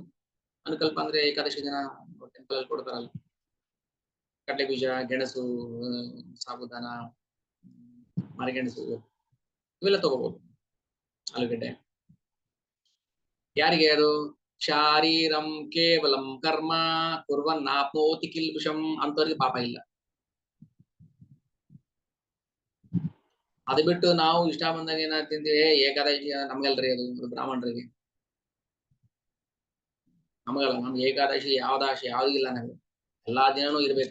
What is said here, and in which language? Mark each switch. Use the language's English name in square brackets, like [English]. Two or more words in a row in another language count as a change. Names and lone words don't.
[Kannada] ಅನುಕಲ್ಪ ಅಂದ್ರೆ ಏಕಾದಶಿ ದಿನ ಟೆಂಪಲ್ ಅಲ್ಲಿ ಕೊಡ್ತಾರಲ್ಲ, ಕಡಲೆ ಬೀಜ, ಗೆಣಸು, ಸಾಬುದಾನ, ಮರಗೆಣಸು, ಇವೆಲ್ಲ ತಗೋಬಹುದು. ಆಲೂಗಡ್ಡೆ. ಯಾರಿಗೆ ಅದು? [Sanskrit] ಶಾರೀರಂ ಕೇವಲಂ ಕರ್ಮ ಕುರ್ವನ್ ಆಪ್ನೋತಿ ಕಿಲ್ಬಿಷಂ [Kannada] ಅಂತವ್ರಿಗೆ ಪಾಪ ಇಲ್ಲ. ಅದು ಬಿಟ್ಟು ನಾವು ಇಷ್ಟ ಬಂದಾಗ ಏನಾದ್ರು ತಿಂತೀವಿ, ಏಕಾದಶಿ ನಮ್ಗೆಲ್ರಿ, ಅದು ಬ್ರಾಹ್ಮಣರಿಗೆ. ನಮಗಲ್ಲ, ನಮ್ಗೆ ಏಕಾದಶಿ ಯಾವ್ದಾಶಿ ಯಾವ್ದು ಇಲ್ಲ, ನಮ್ಗೆ ಎಲ್ಲಾ ದಿನನೂ ಇರ್ಬೇಕು.